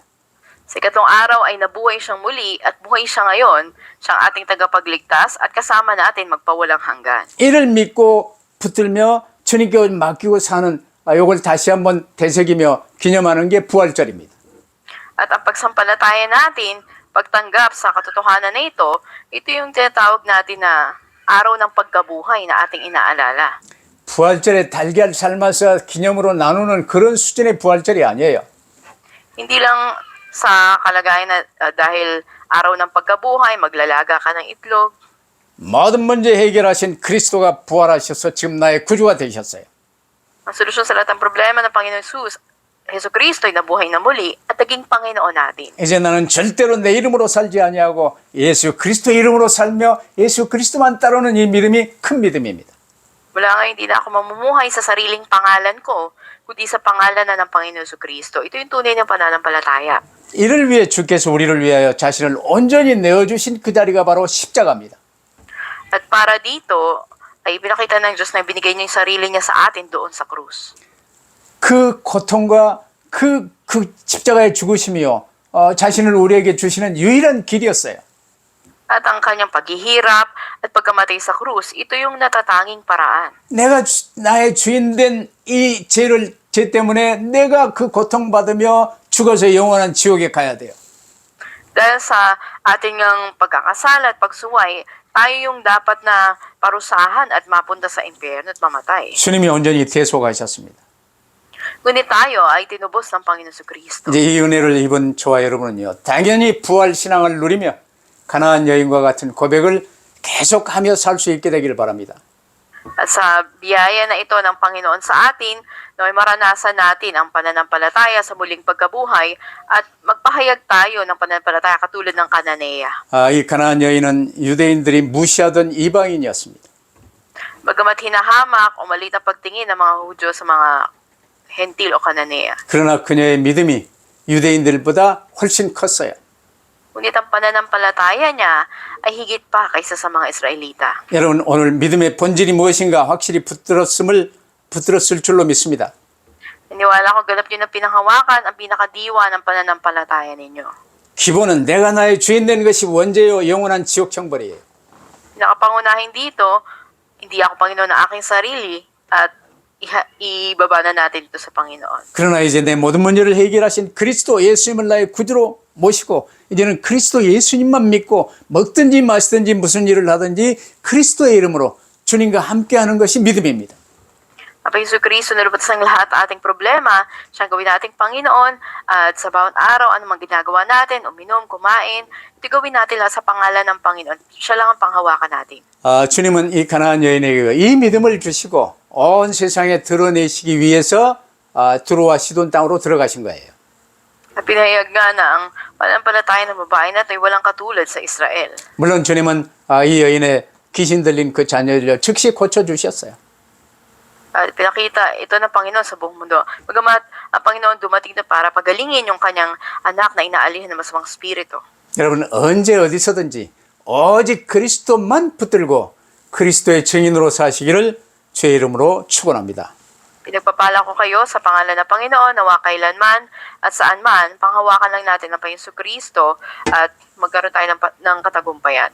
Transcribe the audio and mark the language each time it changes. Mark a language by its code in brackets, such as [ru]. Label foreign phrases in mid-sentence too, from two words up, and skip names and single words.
[tl] Sa ikatlong araw ay nabuhay siyang muli at buhay siya ngayon, siyang ating tagapagligtas at kasama natin magpawalang hanggan. [ko] 이를 믿고 붙들며 주님께 맡기고 사는 이걸 다시 한번 되새기며 기념하는 게 부활절입니다. [tl] At ang pagsampalataya natin, pagtanggap sa katotohanan na ito yung tinatawag natin na araw ng pagkabuhay na ating inaalala. [ko] 부활절에 달걀 삶아서 기념으로 나누는 그런 수준의 부활절이 아니에요. [tl] Hindi lang sa kalagayan na dahil araw ng pagkabuhay, maglalaga ka ng itlog. [ko] 모든 문제 해결하신 그리스도가 부활하셔서 지금 나의 구주가 되셨어요. [tl] Ang solusyon sa lahat ng problema ng Panginoon Jesus, Jesucristo ay nabuhay na muli at naging Panginoon natin. [ko] 이제 나는 절대로 내 이름으로 살지 아니하고 예수 그리스도 이름으로 살며 예수 그리스도만 따르는 이 믿음이 큰 믿음입니다. [tl] Mula ngayon, hindi na ako mamumuhay sa sariling pangalan ko, kundi sa pangalan na ng Panginoon Jesucristo. Ito yung tunay ng pananampalataya. [ko] 이를 위해 주께서 우리를 위하여 자신을 온전히 내어주신 그 자리가 바로 십자가입니다. [tl] At para dito, ay pinakita ng Diyos na binigay niya yung sarili niya sa atin doon sa krus. [ko] 그 고통과 그 십자가의 죽으심이요 자신을 우리에게 주시는 유일한 길이었어요. [tl] At ang kanyang paghihirap at pagkamatay sa krus, ito yung natatanging paraan. [ko] 내가 나의 주인된 이 죄 때문에 내가 그 고통받으며 죽어서 영원한 지옥에 가야 돼요. [tl] Dahil sa ating ang pagkakasala at pagsuway, tayo yung dapat na parusahan at mapunta sa impyerno at mamatay. [ko] 주님이 온전히 대속하셨습니다. [tl] Ngunit tayo ay tinubos ng Panginoon Jesucristo. [ko] 이제 이 은혜를 입은 저와 여러분은요 당연히 부활 신앙을 누리며 가나안 여인과 같은 고백을 계속하며 살 수 있게 되기를 바랍니다. [tl] At sa biyaya na ito ng Panginoon sa atin, na maranasan natin ang pananampalataya sa muling pagkabuhay at magpahayag tayo ng pananampalataya katulad ng Kananea. [ko] 이 가나안 여인은 유대인들이 무시하던 이방인이었습니다. [tl] Bagamat hinahamak o maliit na pagtingin ng mga Hudyo sa mga Hentil o Kananea. [ko] 그러나 그녀의 믿음이 유대인들보다 훨씬 컸어요. [tl] Ngunit ang pananampalataya niya ay higit pa kaysa sa mga Israelita. [ko] 여러분 오늘 믿음의 본질이 무엇인가 확실히 붙들었을 줄로 믿습니다. [tl] Naniwala ko ganap yun ang pinanghawakan, ang pinakadiwa ng pananampalataya ninyo. [ko] 기본은 내가 나의 주인 된 것이 원죄요 영원한 지옥 형벌이에요. [tl] Pinakapangunahin dito, hindi ako Panginoon ng aking sarili at ibaba na natin ito sa Panginoon. [ko] 그러나 이제 내 모든 문제를 해결하신 그리스도 예수님을 나의 구주로 모시고 이제는 그리스도 예수님만 믿고 먹든지 마시든지 무슨 일을 하든지 그리스도의 이름으로 주님과 함께하는 것이 믿음입니다. [tl] Ang Jesucristo na lubutas ng lahat ating problema, siyang gawin nating Panginoon at sa bawat araw anumang ginagawa natin, uminom, kumain, ito gawin natin lahat sa pangalan ng Panginoon. Siya lang ang panghawakan natin. [ko] 주님은 이 가나안 여인에게 이 믿음을 주시고 온 세상에 드러내시기 위해서 두로와 시돈 땅으로 들어가신 거예요. [tl] At pinahayag nga na ang pananampalataya ng babae na ito ay walang katulad sa Israel. [ko] 물론 주님은 이 여인의 귀신 들린 그 자녀를 즉시 고쳐주셨어요. [tl] At pinakita ito ng Panginoon sa buong mundo. Bagamat ang Panginoon dumating na para pagalingin yung kanyang anak na inaalihan ng masamang spirito. [ko] 여러분 언제 어디서든지 오직 그리스도만 붙들고 그리스도의 증인으로 사시기를 주의 이름으로 축원합니다. [tl] Pinagpapala ko kayo sa pangalan ng Panginoon nawa kailanman at saan man, panghawakan lang natin ang Panginoon Kristo at magkaroon tayo ng katagumpayan.